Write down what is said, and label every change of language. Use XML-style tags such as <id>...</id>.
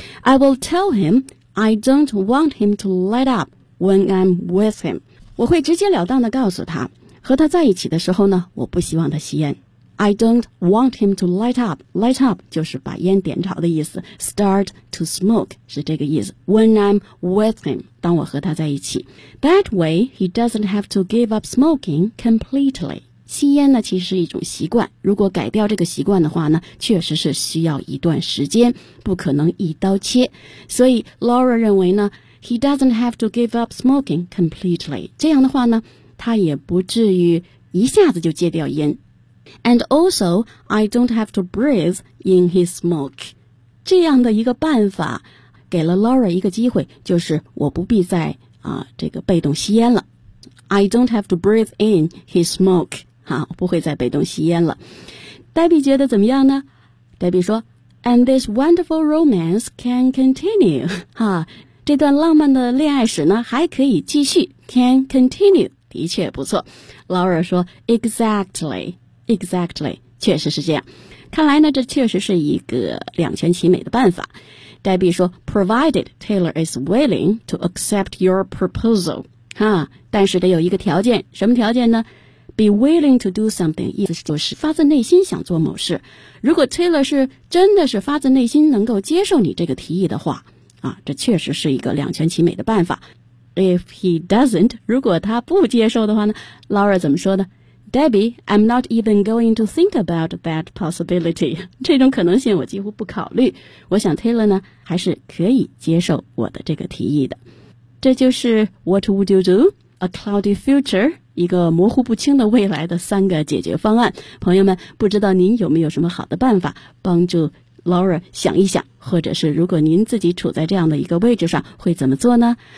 <en>I will tell him I don't want him to let up when I'm with him.</en> <zh>我会直截了当地告诉他，和他在一起的时候呢我不希望他吸烟。</zh> <en>I don't want him to light up. Light up</en> <zh>就是把烟点着的意思。</zh> <en>Start to smoke</en> <zh>是这个意思。</zh> <en>When I'm with him,</en> <zh>当我和他在一起。</zh> <en>That way, he doesn't have to give up smoking completely.</en> <zh>吸烟呢其实是一种习惯。如果改掉这个习惯的话呢，确实是需要一段时间，不可能一刀切。所以</zh> <en>Laura</en> <zh>认为呢，</zh> <en>he doesn't have to give up smoking completely.</en> <zh>这样的话呢，他也不至于一下子就戒掉烟。</zh> <en>And also, I don't have to breathe in his smoke.</en> <zh>这样的一个办法给了 Laura 一个机会，就是我不必再这个被动吸烟了。</zh> <en>I don't have to breathe in his smoke.</en> <zh>好，不会再被动吸烟了。Debbie 觉得怎么样呢？</zh> <en>Debbie</en> <zh>说</zh> <en>And this wonderful romance can continue.</en> <zh>哈，这段浪漫的恋爱史呢还可以继续。</zh> <en>Can continue.</en> <zh>的确不错。</zh> <en>Laura</en> <zh>说</zh> <en>Exactly. Exactly,</en> <zh>确实是这样。看来呢，这确实是一个两全其美的办法。</zh> <en>Debbie</en> <zh>说</zh> <en>Provided Taylor is willing to accept your proposal.</en> <zh>哈，但是得有一个条件，什么条件呢？</zh> <en>Be willing to do something,</en> <zh>意思就是发自内心想做某事。如果 Taylor 是真的是发自内心能够接受你这个提议的话，啊，这确实是一个两全其美的办法。</zh> <en>If he doesn't,</en> <zh>如果他不接受的话呢， Laura 怎么说呢？</zh> <en>Debbie, I'm not even going to think about that possibility.</en> <zh>这种可能性我几乎不考虑。我想 Taylor 呢还是可以接受我的这个提议的。这就是</zh> <en>What would you do? A cloudy future,</en> <zh>一个模糊不清的未来的三个解决方案。朋友们，不知道您有没有什么好的办法帮助 Laura 想一想，或者是如果您自己处在这样的一个位置上会怎么做呢？</zh>